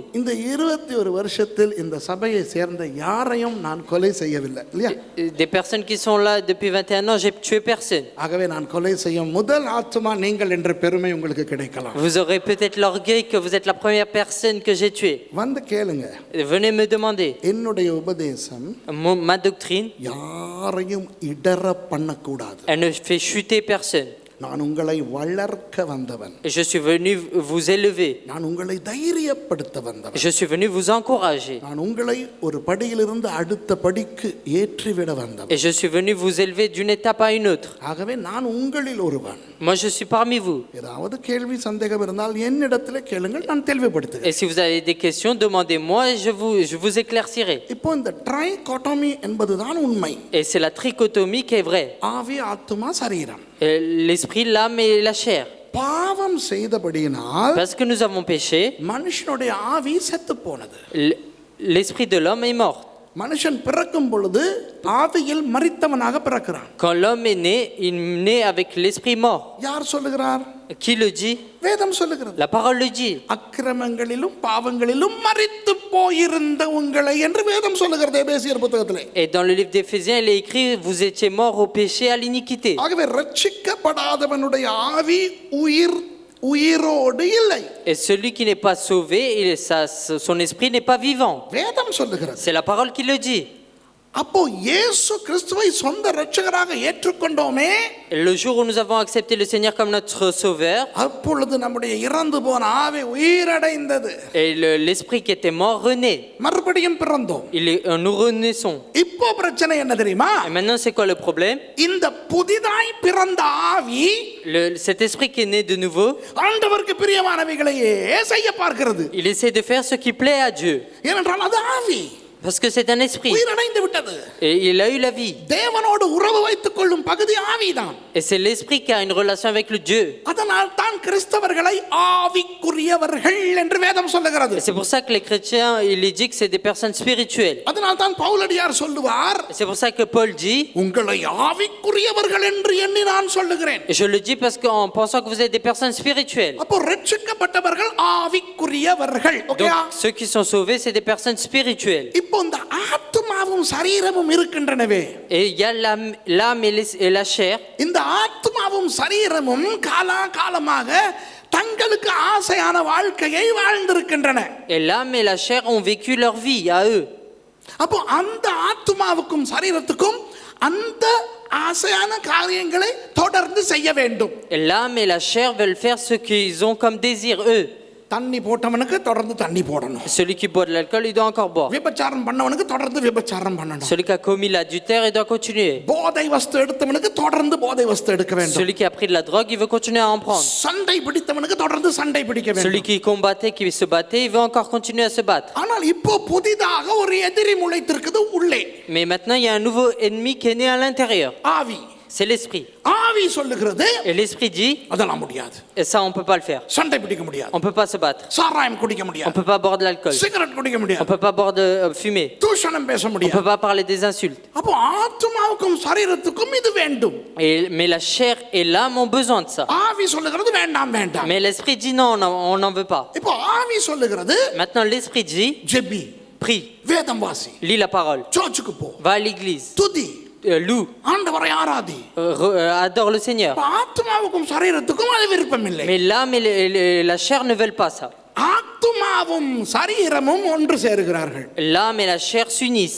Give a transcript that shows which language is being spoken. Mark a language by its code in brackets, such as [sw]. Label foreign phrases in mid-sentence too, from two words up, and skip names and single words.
[ta] இந்த 21 வருஷத்தில் இந்த சபையை சேர்ந்த யாரையும் நான் கொலை செய்யவில்லை இல்லையா? [fr] Des personnes qui sont là depuis 21 ans, j'ai tué personne. [ta] ஆகவே நான் கொலை செய்யும் முதல் ஆத்மா நீங்கள் என்ற பெருமை உங்களுக்கு கிடைக்கலாம். [fr] Vous aurez peut-être l'orgueil que vous êtes la première personne que j'ai tuée. [ta] வந்து கேளுங்க. [fr] Venez me demander. [ta] என்னுடைய உபதேசம் [fr] Ma doctrine, [ta] யாரையும் இடற பண்ணக்கூடாது. [fr] elle ne fait chuter personne. [ta] நான் உங்களை வளர்க்க வந்தவன், [fr] Et je suis venu vous élever. [ta] நான் உங்களை தைரியப்படுத்த வந்தவன், [fr] Je suis venu vous encourager. [ta] நான் உங்களை ஒரு படியிலிருந்து அடுத்த படிக்கு ஏற்றிவிட வந்தவன். [fr] Et je suis venu vous élever d'une étape à une autre. [ta] ஆகவே நான் உங்களில் ஒருவன். [fr] Moi, je suis parmi vous. [ta] ஏதாவது கேள்வி சந்தேகம் இருந்தால் என்னிடத்தில் கேளுங்கள், நான் தெளிவுபடுத்துகிறேன். [fr] Et si vous avez des questions, demandez-moi et je vous éclaircirai. [ta] இப்போ இந்த ட்ரைகோட்டமி என்பதுதான் உண்மை. [fr] Et c'est la trichotomie qui est vraie. [ta] ஆவி, ஆத்துமா, சரீரம். [fr] L'esprit, l'âme et la chair. [ta] பாவம் செய்தபடியினால் [fr] Parce que nous avons péché, [ta] மனுஷனுடைய ஆவி செத்து போனது. [fr] l'esprit de l'homme est mort. [ta] மனுஷன் பிறக்கும் பொழுது ஆவியில் மரித்தவனாக பிறக்கிறான். [fr] Quand l'homme est né, il naît avec l'esprit mort. [ta] யார் சொல்லுகிறார்? [fr] Qui le dit? [ta] வேதம் சொல்லுகிறது. [fr] La parole le dit. [ta] அக்கிரமங்களிலும் பாவங்களிலும் மரித்து போயிருந்த உங்களை என்று வேதம் சொல்லுகிறது எபேசியர் புத்தகத்திலே. [fr] Et dans le livre d'Éphésiens, il est écrit: vous étiez morts au péché, à l'iniquité. [ta] ஆகவே ரட்சிக்கப்படாதவனுடைய ஆவி உயிரோடு இல்லை. [fr] Et celui qui n'est pas sauvé, son esprit n'est pas vivant. [ta] வேதம் சொல்லுகிறது. [fr] C'est la parole qui le dit. [ta] அப்போ இயேசு கிறிஸ்துவை சொந்த இரட்சகராக ஏற்றுக்கொண்டோமே, [fr] Le jour où nous avons accepté le Seigneur comme notre sauveur, [ta] அப்பொழுது நம்முடைய இறந்து போன ஆவி உயிரடைந்தது. [fr] et l'esprit qui était mort renaît. [ta] மறுபடியும் பிறந்தோம். [fr] Nous renaissons. [ta] இப்போ பிரச்சனை என்ன தெரியுமா? [fr] Et maintenant, c'est quoi le problème? [ta] இந்த புதிதாய் பிறந்த ஆவி [fr] Cet esprit qui est né de nouveau, [ta] ஆண்டவருக்கு பிரியமானவைகளையே செய்ய பார்க்கிறது. [fr] il essaie de faire ce qui plaît à Dieu. [ta] ஏனென்றால் அது ஆவி, [fr] Parce que c'est un esprit. [ta] உயிரடைந்து விட்டது. [fr] Et il a eu la vie. [ta] தேவனோடு உறவு வைத்துக் கொள்ளும் பகுதி ஆவிதான். [fr] Et c'est l'esprit qui a une relation avec le Dieu. [ta] அதனால் தான் கிறிஸ்தவர்களை ஆவிக்குரியவர்கள் என்று வேதம் சொல்லுகிறது. [fr] Et c'est pour ça que les chrétiens, il est dit que c'est des personnes spirituelles. [ta] அதனால் தான் பவுலடியார் சொல்லுவார், [fr] Et c'est pour ça que Paul dit, [ta] உங்களை ஆவிக்குரியவர்கள் என்று எண்ணி நான் சொல்லுகிறேன். [fr] et je le dis parce qu'en pensant que vous êtes des personnes spirituelles. [ta] அப்போ ரட்சிக்கப்பட்டவர்கள் ஆவிக்குரியவர்கள். ஓகேயா? [fr] Donc ceux qui sont sauvés, c'est des personnes spirituelles. [ta] இப்போ இந்த ஆத்துமாவும் சரீரமும் இருக்கின்றனவே, [fr] Et il y a l'âme et la chair. [ta] இந்த ஆத்துமாவும் சரீரமும் காலமாக தங்களுக்கு ஆசையான வாழ்க்கையை வாழ்ந்திருக்கின்றன. [fr] Et l'âme et la chair ont vécu leur vie à eux. [ta] அப்போ அந்த ஆத்துமாவுக்கும் சரீரத்துக்கும் அந்த ஆசையான காரியங்களை தொடர்ந்து செய்ய வேண்டும். [fr] Et l'âme et la chair veulent faire ce qu'ils ont comme désir eux. [ta] தண்ணி போட்டவனுக்கு தொடர்ந்து தண்ணி போடணும். [fr] Celui qui boit de l'alcool, il doit encore boire. [ta] விபச்சாரம் பண்ணவனுக்கு தொடர்ந்து விபச்சாரம் பண்ணணும். [fr] Celui qui a commis l'adultère, il doit continuer. [ta] போதை வஸ்து எடுத்தவனுக்கு தொடர்ந்து போதை வஸ்து எடுக்க வேண்டும். [fr] Celui qui a pris de la drogue, il veut continuer à en prendre. [ta] சண்டை பிடித்தவனுக்கு தொடர்ந்து சண்டை பிடிக்க வேண்டும். [fr] Celui qui combattait, qui se battait, il veut encore continuer à se battre. [ta] ஆனால் இப்போ புதிதாக ஒரு எதிரி முளைத்திருக்குது உள்ளே. [fr] Mais maintenant, il y a un nouveau ennemi qui est né à l'intérieur. [ta] ஆவி. [fr] C'est l'esprit. [ta] ஆவி சொல்லுகிறது, [fr] Et l'esprit dit, [ta] அதெல்லாம் முடியாது. [fr] et ça, on peut pas le faire. [ta] சண்டை பிடிக்க முடியாது. [fr] On peut pas se battre. [ta] சாராயம் குடிக்க [fr] On [ta] முடியாது. [fr] peut pas boire de l'alcool. [ta] சிகரெட் குடிக்க [fr] On [ta] முடியாது. [fr] peut pas boire de fumer. [ta] தூஷணம் பேச [fr] On [ta] முடியாது. [fr] peut pas parler des insultes. [ta] அப்போ ஆத்துமாவுக்கும் சரீரத்துக்கும் இது வேண்டும். [fr] Mais la chair et l'âme ont besoin de ça. [ta] ஆவி சொல்லுகிறது வேண்டாம் வேண்டாம். [fr] Mais l'esprit dit non, on n'en veut pas. [ta] இப்போ ஆவி சொல்லுகிறது, [fr] Maintenant, l'esprit dit, [ta] ஜெபி, [fr] prie, [ta] வேதம் வாசி, [fr] lis la parole, [ta] சர்ச்சுக்கு போ, [fr] va à l'église, [ta] துதி, [fr] loue, [ta] ஆண்டவரை ஆராதி. [fr] adore le Seigneur. [ta] அப்போ ஆத்துமாவுக்கும் சரீரத்துக்கும் அது விருப்பம் இல்லை. [fr] Mais l'âme et la chair ne veulent pas ça. [ta] ஆத்துமாவும் சரீரமும் ஒன்று சேருகிறார்கள். [fr] L'âme et la chair s'unissent.